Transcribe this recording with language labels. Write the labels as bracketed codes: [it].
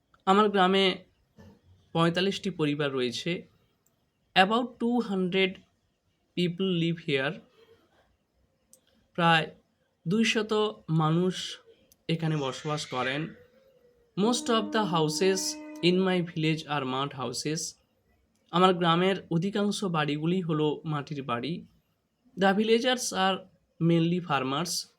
[bn] আমার গ্রামে 45টি পরিবার রয়েছে. [en] About 200 people live here. [bn] প্রায় 200 মানুষ এখানে বসবাস করেন. [en] Most of the houses in my village are mud houses. [bn] আমার গ্রামের অধিকাংশ বাড়িগুলি হলো মাটির বাড়ি. [en] The villagers are mainly farmers.